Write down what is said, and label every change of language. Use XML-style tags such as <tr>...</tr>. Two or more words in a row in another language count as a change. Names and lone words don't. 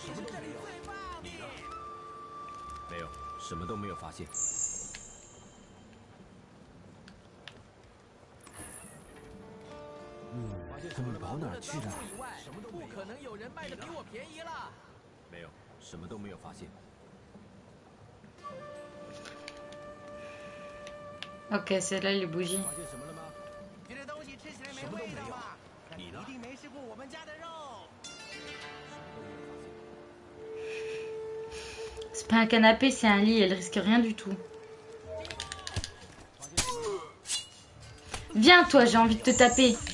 <zh>你呢？没有，什么都没有发现。他们跑哪儿去了？不可能有人卖的比我便宜了。没有，什么都没有发现。</zh> <fr>Ok, c'est là les bougies.</fr> <zh>发现什么了吗？这东西吃起来没味道吧？你一定没吃过我们家的肉。</zh> <fr>C'est pas un canapé, c'est un lit, elle risque rien du tout. Viens toi, j'ai envie de te taper.</fr>